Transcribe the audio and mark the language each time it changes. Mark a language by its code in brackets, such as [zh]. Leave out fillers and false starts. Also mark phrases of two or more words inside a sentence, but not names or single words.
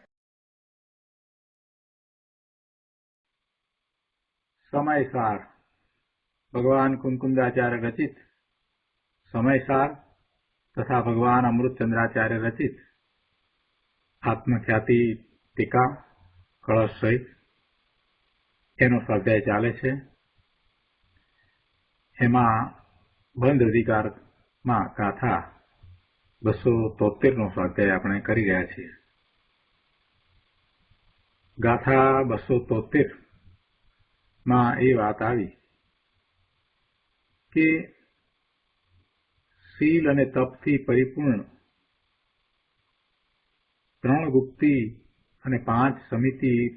[gu] સમયસાર ભગવાન કુંકુંદાચાર્ય રચિત સમયસાર તથા ભગવાન અમૃતચંદ્રાચાર્ય રચિત આત્મખ્યાતિ ટીકા કલશ સહિત એનો સ્વાધ્યાય ચાલે છે। એમાં બંધ અધિકારમાં ગાથા 273 નો સ્વાધ્યાય આપણે કરી રહ્યા છીએ। ગાથા 273 માં એ વાત આવી કે શીલ અને તપથી પરિપૂર્ણ 3 ગુપ્તી અને 5 સમિતિ